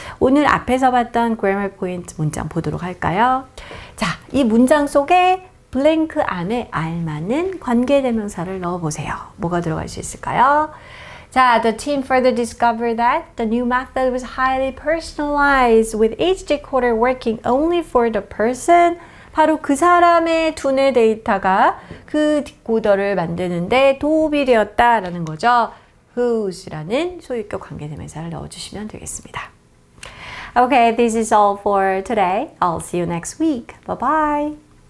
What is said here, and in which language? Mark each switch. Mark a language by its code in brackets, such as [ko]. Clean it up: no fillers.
[ko] 오늘 앞에서 봤던 grammar point 문장 보도록 할까요? 자, 이 문장 속에 블랭크 안에 알맞는 관계대명사를 넣어보세요. 뭐가 들어갈 수 있을까요? [en] 자, the team further discovered that the new method was highly personalized with each decoder working only for the person. [ko] 바로 그 사람의 두뇌 데이터가 그 디코더를 만드는데 도움이 되었다라는 거죠. whose라는 소유격 관계대명사를 넣어주시면 되겠습니다. [en] Okay, this is all for today. I'll see you next week. Bye bye.